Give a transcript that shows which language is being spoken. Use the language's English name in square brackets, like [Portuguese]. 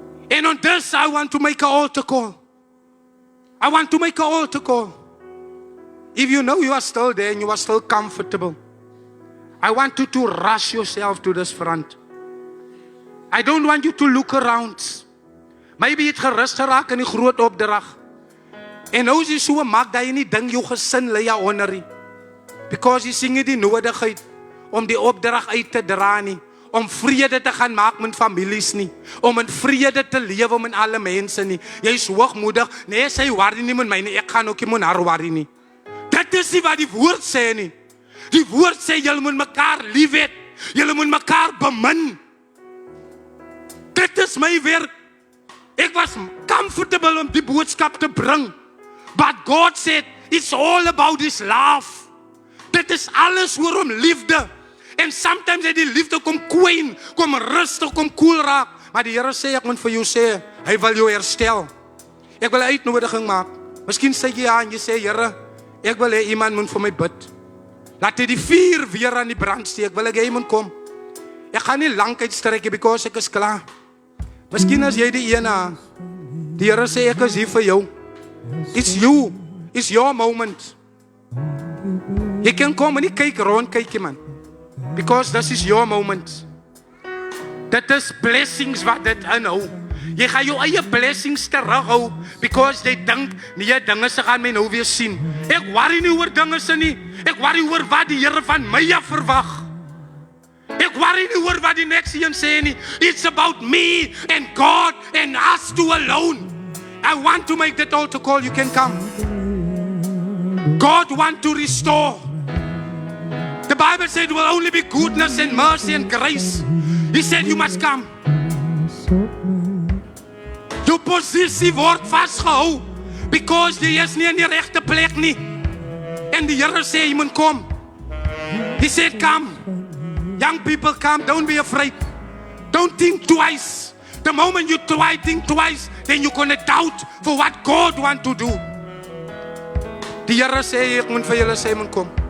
[English] And on this I want to make an altar call. I want to make an altar call. If you know you are still there and you are still comfortable, I want you to rush yourself to this front. I don't want you to look around. Maybe [Afrikaans] jy het gerus geraak in die groot opdrag. En nou is jy so maak dat jy nie dink jou gesin lê onder nie. [English] Because [Afrikaans] jy sien nie die nodigheid om die opdrag uit te dra nie. Om vrede te gaan maak met families nie. Om in vrede te lewe met alle mense nie. Jy is hoogmoedig. Nee, sy worry nie met my nie. Ek gaan ook nie met haar worry nie. Dit is nie wat die woord sê nie. Die woord sê julle moet mekaar lief hê. Julle moet mekaar bemin. Dit is my werk. Ek was comfortable om die boodskap te bring. [English] But God said, it's all about His love. [Afrikaans] Dit is alles oor om liefde. En sometimes het die liefde kom kwyn, kom rustig, kom koel raak. Maar die Here sê, ek moet vir jou sê, Hy wil jou herstel. Ek wil 'n uitnodiging maak. Miskien sê jy ja en jy sê, Here, ek wil hê iemand moet vir my bid. Laat hy die vuur weer aan die brand steek. Wil ek hê jy moet kom. Ek gaan nie lank uitstrek nie, [English] because [Afrikaans] ek is klaar. Miskien as jy die ene, die Here sê, ek is hier vir jou. [English] It's you. It's your moment. [Afrikaans] Jy kan kom en nie kyk rond, kykie man. [English] Because this is your moment. [Afrikaans] Dit is blessings wat dit inhou. Jy gaan jou eie blessings terughou. [English] Because [Afrikaans] jy dink, nee, dinge se gaan my nou weer sien. Ek worry nie oor dinge se nie. Ek worry oor wat die Here van my af verwag. Ek worry nie oor wat die next een sê nie. [English] It's about me and God and us two alone. I want to make that altar call. You can come. God want to restore. The Bible said it will only be goodness and mercy and grace. He said you must come. [Afrikaans] Jou posisie word vasgehou [English] because [Afrikaans] jy is nie in die regte plek nie. En die Here sê jy moet kom. [English] He said come. Young people come, don't be afraid. Don't think twice. The moment you think twice, then you're going to doubt for what God wants to do. [Afrikaans] Die Here sê, ek moet vir julle sê, moet kom.